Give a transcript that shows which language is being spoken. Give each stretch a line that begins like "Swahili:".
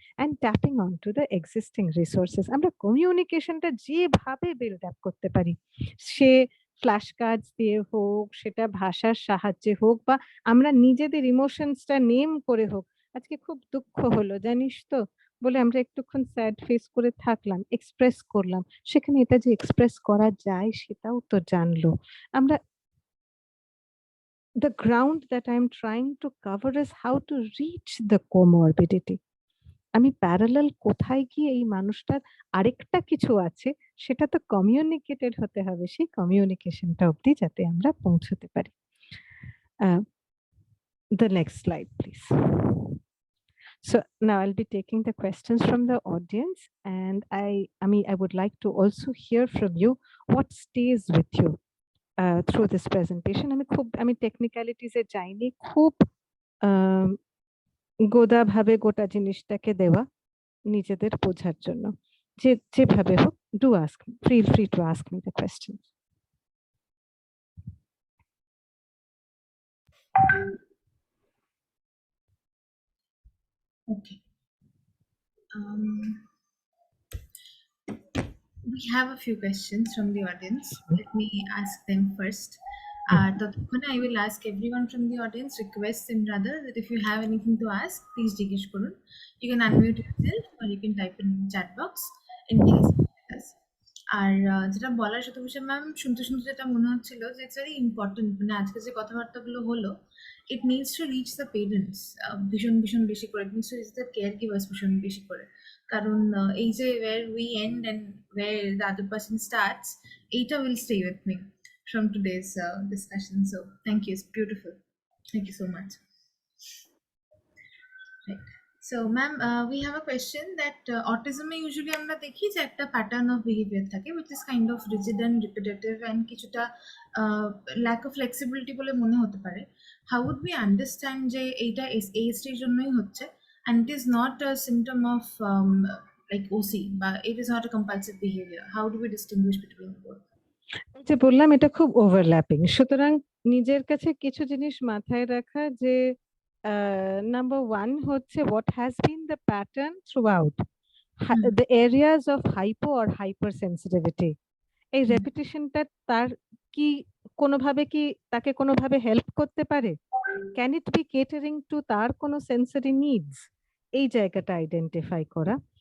English: and tapping on to the existing resources,
Bangla: আমরা কমিউনিকেশনটা যেভাবে build up করতে পারি, সে ফ্ল্যাশ কার্ডস দিয়ে হোক, সেটা ভাষার সাহায্যে হোক, বা আমরা নিজেদের ইমোশনসটা নেম করে হোক। আজকে খুব দুঃখ হলো জানিস তো, বলে আমরা একটুক্ষণ স্যাড ফেস করে থাকলাম, এক্সপ্রেস করলাম, সেখানে এটা যে এক্সপ্রেস করা যায় সেটাও তো জানলো আমরা।
English: The ground that I'm trying to cover is how to reach the comorbidity.
Bangla: আমি প্যারালাল কোথায় গিয়ে এই মানুষটার আরেকটা কিছু আছে সেটা তো কমিউনিকেটেড হতে হবে, সেই কমিউনিকেশনটা অবধি যাতে আমরা পৌঁছতে পারি।
English: The next slide please. So now I'll be taking the questions from the audience, and I would like to also hear from you what stays with you through this presentation.
Bangla: আমি technicalities এ যাইনি, খুব গোদা ভাবে গোটা জিনিসটাকে দেওয়া নিজেদের বোঝার জন্য, যেভাবে হোক,
English: do ask, feel free to ask me the questions. Okay. We have a few questions from the audience. Let me ask them first. I will ask everyone from the audience, request them rather, that if you have anything to ask, please
Bangla: jiggish korun.
English: You can unmute yourself or you can type in the chat box. Anything is with us.
Bangla: আর যেটা বলার শতবিশা ma'am, শুনতে শুনতে যেটা মনে হচ্ছিল যে
English: it's very important,
Bangla: মানে আজকে যে কথাবার্তাগুলো হলো,
English: it needs to reach the parents
Bangla: ভীষণ ভীষণ বেশি করে,
English: it needs to reach the care givers
Bangla: ভীষণ বেশি করে, কারণ এই যে
English: where we end and where the other person starts,
Bangla: এইটা
English: will stay with me from today's discussion. So thank you, it's beautiful. Thank you so much. Right. So ma'am, we have a question that autism usually
Bangla: আমরা দেখি যে একটা
English: pattern of behavior থাকে which is kind of rigid and repetitive and কিছুটা lack of flexibility বলে মনে হতে পারে. How would we understand
Bangla: যে এইটা এই স্টেজের জন্যই হচ্ছে
English: and it is not a symptom of like OC, but it is not a compulsive behavior? How do we distinguish between both?
Bangla: যে বললাম এটা খুব ওভারল্যাপিং, সুতরাং নিজের কাছে কিছু জিনিস মাথায় রাখা যে নাম্বার 1 হচ্ছে
English: what has been the pattern throughout the areas of hypo or hypersensitivity.
Bangla: এই রেপিটেশনটা তার কি কোনোভাবে কি তাকে কোনোভাবে হেল্প করতে পারে,
English: can it be catering to
Bangla: তার কোনো সেন্সরি নিডস, এই জায়গাটা আইডেন্টিফাই করা।